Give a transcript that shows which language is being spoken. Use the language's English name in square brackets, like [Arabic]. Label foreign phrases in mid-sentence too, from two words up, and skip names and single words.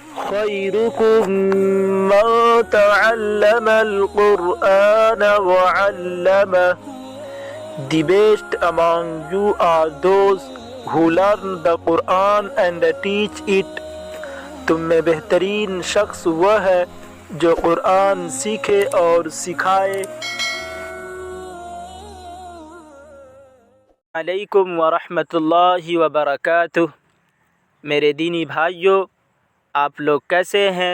[Arabic] خيركم من تعلم القرآن وعلمه. [English] The best among you are those who learn the Quran and teach it. [Urdu] تم میں بہترین شخص وہ ہے جو قرآن سیکھے اور سکھائے. [Arabic] علیکم ورحمۃاللہ وبرکاتہ. [Urdu] میرے دینی بھائیو، آپ لوگ کیسے ہیں؟